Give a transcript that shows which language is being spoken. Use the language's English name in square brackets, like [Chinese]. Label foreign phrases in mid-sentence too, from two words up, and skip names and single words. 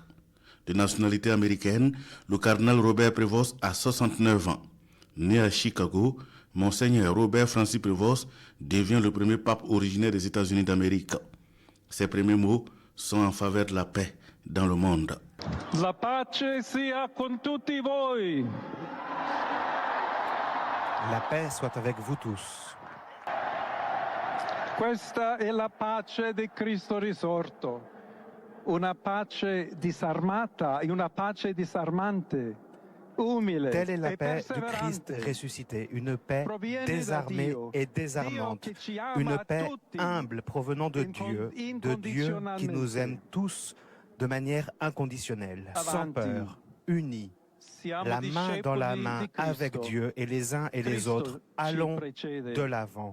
[French] De nationalité américaine, le cardinal Robert Prévost a 69 ans. Né à Chicago, Monseigneur Robert Francis Prévost devient le premier pape originaire des États-Unis d'Amérique. Ses premiers mots sont en faveur de la paix dans le monde. [Italian] La pace sia con tutti voi. [French] La paix soit avec vous tous. [Italian] Questa è la pace di Cristo risorto, una pace disarmata e una pace disarmante, umile [French] Telle est la [Italian] e [French] paix du Christ [Italian] perseverante. [French] ressuscité, une paix désarmée et désarmante, une paix humble provenant de Dieu qui nous aime tous de manière inconditionnelle, sans peur, unis, la main dans la main avec Dieu et les uns et les autres, allons de l'avant.